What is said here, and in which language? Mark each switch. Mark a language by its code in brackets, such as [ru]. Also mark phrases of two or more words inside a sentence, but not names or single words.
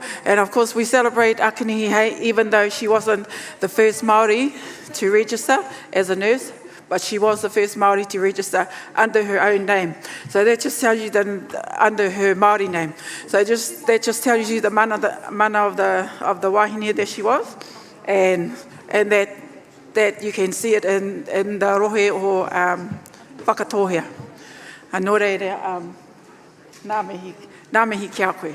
[en] And of course we celebrate Akinihi Hei, even though she wasn't the first Māori to register as a nurse, but she was the first Māori to register under her own name. So that just tells you that under her Māori name. So that just tells you the mana of the wahine that she was, and that you can see it in the [mi] rohe o whakatohea. Nō reira, nā mihi kia koe.